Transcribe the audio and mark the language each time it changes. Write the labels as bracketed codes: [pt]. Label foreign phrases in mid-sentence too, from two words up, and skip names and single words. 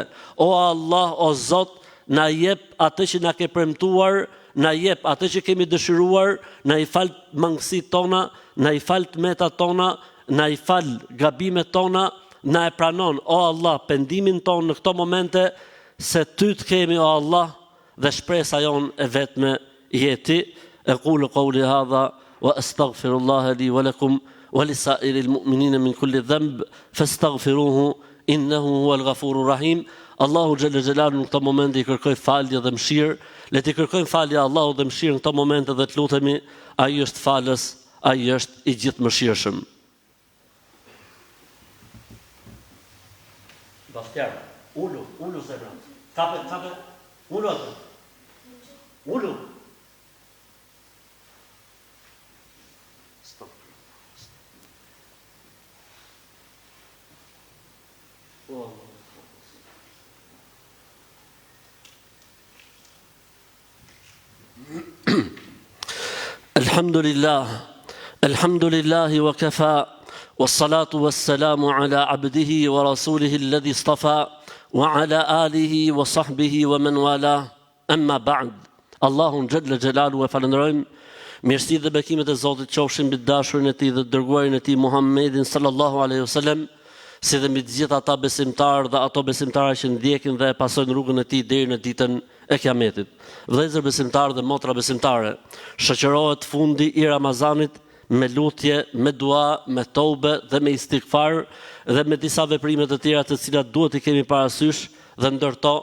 [sq] O Allah, o Zot, na jep atë që na ke premtuar, na jep atë që kemi dëshiruar, na i fal mangësitë tona, na i fal tmetat tona, na i fal gabimet tona, na e pranon, o Allah, pendimin ton në këto momente, se ty të kemi, o Allah, dhe shpresa jon e vetme jeti. [ar] أقول قولي هذا وأستغفر الله لي ولكم ولسائر المؤمنين من كل ذنب فاستغفروه إنه هو الغفور الرحيم. الله جل جلاله [sq] në këtë moment i kërkoj falje dhe mëshirë. Le të kërkojmë falje Allahut dhe mëshirë në këtë moment dhe të lutemi, ai është falës, ai është i gjithëmëshirshëm. Bashkar, ulu zemra. Kape, ulu atë. Ulu. Stop. Oh. [ar] الحمد لله وكفى والصلاة والسلام على عبده ورسوله الذي اصطفى وعلى آله وصحبه ومن والاه أما بعد. الله جل جلاله [sq] e falenderojmë, mirësitë dhe bekimet e Zotit qofshin mbi dashurin e tij dhe dërguarin e tij Muhammedin [ar] صلى الله عليه وسلم, [sq] si dhe mbi të gjithë ata besimtarë dhe ato besimtarë që ndjekin dhe e pasojnë rrugën e tij deri në ditën e Kiametit. Vëllezër besimtarë dhe motra besimtare, shoqërohet fundi i Ramazanit me lutje, me dua, me tobe dhe me istighfar dhe me disa veprime të tjera të cilat duhet i kemi parasysh, dhe ndërto